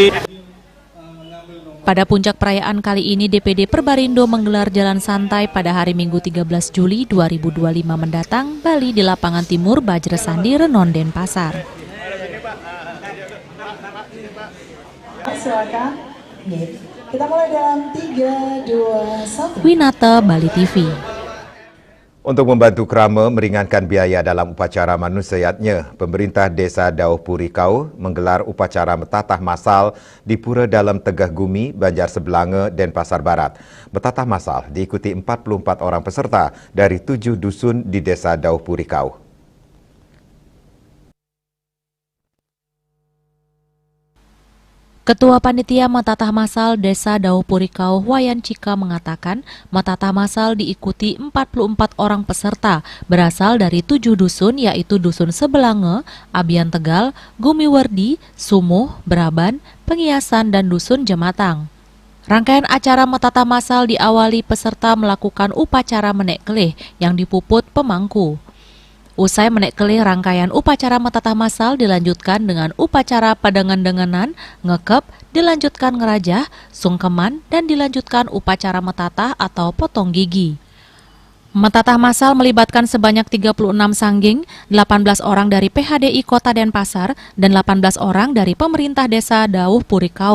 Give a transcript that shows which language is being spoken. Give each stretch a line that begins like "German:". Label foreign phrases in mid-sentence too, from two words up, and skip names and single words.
Indonesian: Pada puncak perayaan kali ini, DPD Perbarindo menggelar jalan santai pada hari Minggu 13 Juli 2025 mendatang, Bali di Lapangan Timur Bajresandi, Renon, Denpasar. Silakan. Kita mulai dalam 3, 2, 1. Winata, Bali TV. Untuk membantu Krama meringankan biaya dalam upacara manusiatnya, pemerintah Desa Dauh Puri Kau menggelar upacara metatah masal di Pura Dalam Tegah Gumi, Banjar Sebelanga, Denpasar Barat. Metatah masal diikuti 44 orang peserta dari 7 dusun di Desa Dauh Puri Kau. Ketua Panitia Metatah Masal Desa Dauh Puri Kau, Wayan Cika, mengatakan metatah masal diikuti 44 orang peserta berasal dari 7 dusun, yaitu Dusun Sebelanga, Abian Tegal, Gumiwerdi, Sumuh, Braban, Pengiasan, dan Dusun Jematang. Rangkaian acara metatah masal diawali peserta melakukan upacara menek kelih yang dipuput pemangku. Usai menek kelih, rangkaian upacara metatah masal dilanjutkan dengan upacara padangan-denganan, ngekep, dilanjutkan ngerajah, sungkeman, dan dilanjutkan upacara metatah atau potong gigi. Metatah masal melibatkan sebanyak 36 sangging, 18 orang dari PHDI Kota Denpasar, dan 18 orang dari pemerintah Desa Dauh Puri Kau.